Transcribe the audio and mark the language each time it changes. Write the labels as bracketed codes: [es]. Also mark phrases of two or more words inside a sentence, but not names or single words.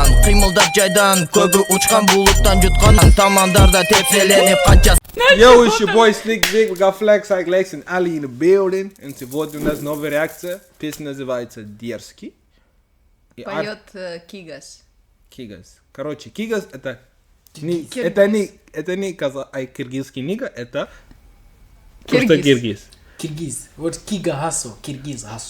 [ky] кыймылдап жайдан, көбү учкан булуттан jutkан, тамандарда тепселенип канча. [en] Yo, it's your boy Slick Vic. We got Flex, Lex and Ali in the building. [ru] And сегодня у нас новая реакция. Песня называется Дерзкий. Поет Кигас. Кигас. Короче, Кигас это не киргизский нига, это просто киргиз. Киргиз. Вот Кига Хасо, Киргиз Хасо.